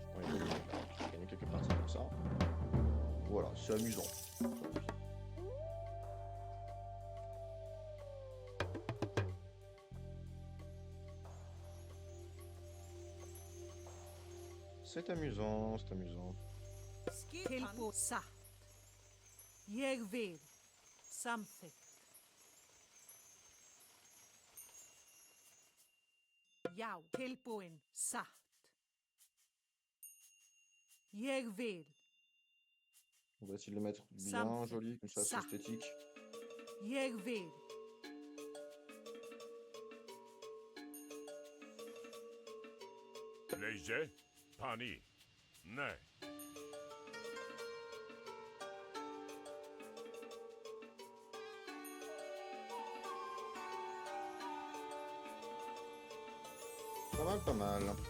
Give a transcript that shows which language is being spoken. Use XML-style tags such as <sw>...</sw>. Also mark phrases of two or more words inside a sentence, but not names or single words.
<fr>On les gagne quelques parties comme ça. Voilà, c'est amusant. C'est amusant, c'est amusant.</fr> <is>Tilbúin satt. Ég vil. Samþykkt. Já. Tilbúin satt. Ég vil.</is> <fr>On va essayer de le mettre bien</fr> <en>Something.</en> <fr>joli, comme ça, c'est Ça. esthétique.</fr> <is>Ég vil. Lege, Pani. Ne.</is> <fr>Pas mal, pas mal.</fr>